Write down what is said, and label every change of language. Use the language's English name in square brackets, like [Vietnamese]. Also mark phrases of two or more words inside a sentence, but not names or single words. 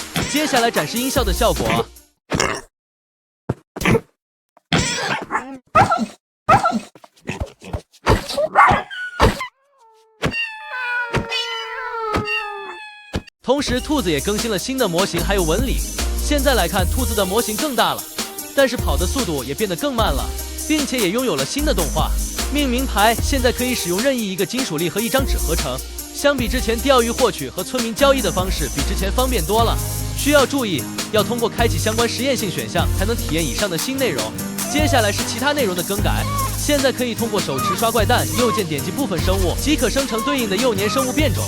[Chinese] 接下來展示音效的效果。同時，兔子也更新了新的模型還有紋理。現在來看，兔子的模型更大了，但是跑的速度也變得更慢了，並且也擁有了新的動畫。命名牌現在可以使用任意一個金屬粒和一張紙合成。相比之前釣魚獲取和村民交易的方式比之前方便多了。需要注意，要通過開啟相關實驗性選項才能體驗以上的新內容。接下來是其他內容的更改，現在可以通過手持刷怪蛋，右鍵點擊部分生物即可生成對應的幼年生物變種。